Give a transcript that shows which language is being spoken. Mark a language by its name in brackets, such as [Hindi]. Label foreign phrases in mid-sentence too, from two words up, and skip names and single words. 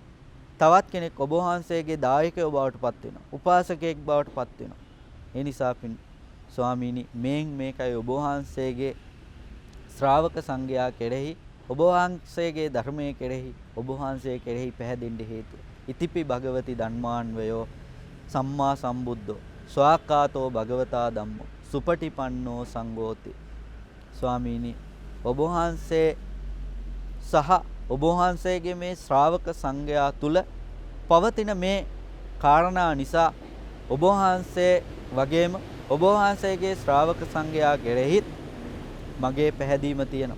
[Sinhala] තවත් කෙනෙක් ඔබ වහන්සේගේ දායකයෝ බවට පත් වෙනවා. උපාසකයෙක් බවට පත් වෙනවා. ඒ නිසා ස්වාමීනි මේකයි ඔබ වහන්සේගේ ශ්‍රාවක සංඝයා කෙරෙහි ඔබ වහන්සේගේ ධර්මයේ කෙරෙහි ඔබ වහන්සේ කෙරෙහි පැහැදෙන්න හේතුව. [Pali] ඉතිපි භගවති ධම්මාන්වයෝ සම්මා සම්බුද්ධෝ ස්වාක්ඛාතෝ භගවතා ධම්මෝ සුපටිපන්නෝ සංඝෝති. [Sinhala] ස්වාමීනි, ඔබ වහන්සේ සහ ඔබ වහන්සේගේ මේ ශ්‍රාවක සංඝයා තුල පවතින මේ කාරණා නිසා ඔබ වහන්සේ වගේම ඔබ වහන්සේගේ ශ්‍රාවක සංඝයා කෙරෙහිත් මගේ පැහැදීම තියෙනවා.